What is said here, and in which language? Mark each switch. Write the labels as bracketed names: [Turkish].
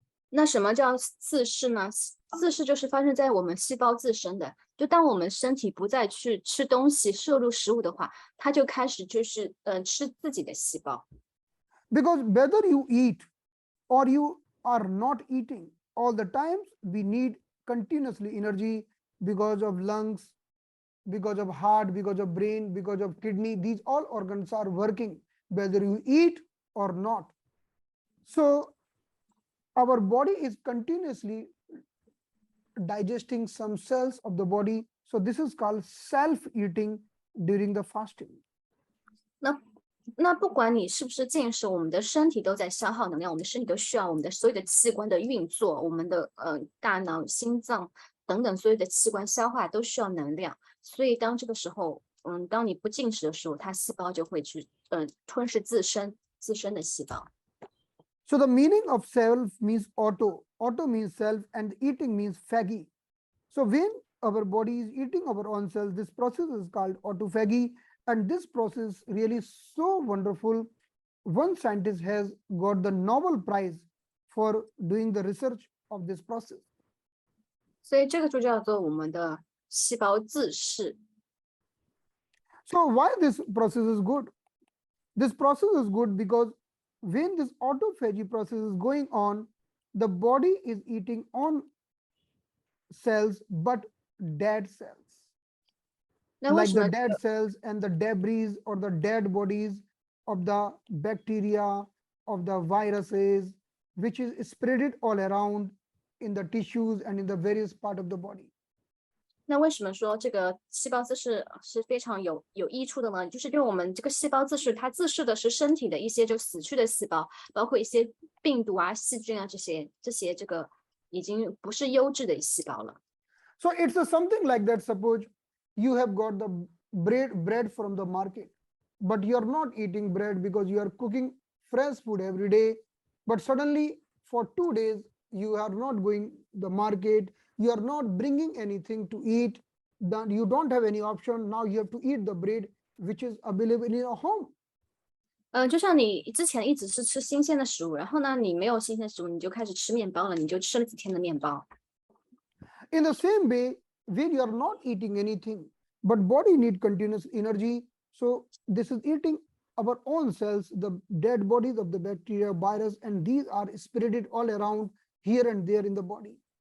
[Chinese] 那什么叫自噬呢？自噬就是发生在我们细胞自身的。就当我们身体不再去吃东西、摄入食物的话，它就开始就是吃自己的细胞。 [English] Because whether you eat or you are not eating, all the times we need continuously energy because of lungs, because of heart, because of brain, because of kidney. These all organs are working whether you eat or not. So our body is continuously digesting some cells of the body. So this is called self-eating during the fasting. [Chinese] 那不管你是不是进食，我们的身体都在消耗能量，我们的身体都需要我们的所有的器官的运作，我们的大脑、心脏等等所有的器官消化都需要能量。所以当这个时候，当你不进食的时候，它细胞就会去吞噬自身的细胞。 [English] So the meaning of self means auto. Auto means self, and eating means phagy. So when our body is eating our own cells, this process is called autophagy, and this process really so wonderful. One scientist has got the Nobel Prize for doing the research of this process. [Chinese] 所以这个就叫做我们的细胞自噬。 [English] So why this process is good? This process is good because when this autophagy process is going on, the body is eating on cells but dead cells. [Chinese] 那为 [English] Like [Chinese] 什 [English] the [Chinese] 么 [English] dead cells and the debris or the dead bodies of the bacteria, of the viruses, which is spread all around in the tissues and in the various part of the body. [Chinese] 那为什么说这个细胞自噬是非常有益处的呢？就是因为我们这个细胞自噬，它自噬的是身体的一些就死去的细胞，包括一些病毒啊、细菌啊这些这个已经不是优质的细胞了。 [English] So it's something like that. Suppose you have got the bread from the market, but you are not eating bread because you are cooking fresh food every day. But suddenly for 2 days you are not going the market, you are not bringing anything to eat, then you don't have any option. Now you have to eat the bread which is available in your home. [Chinese] 就像你之前一直是吃新鲜的食物，然后呢，你没有新鲜食物，你就开始吃面包了，你就吃了几天的面包。 [English] In the same way, when you are not eating anything, but body need continuous energy, so this is eating our own cells, the dead bodies of the bacteria, virus, and these are spread all around here and there in the body.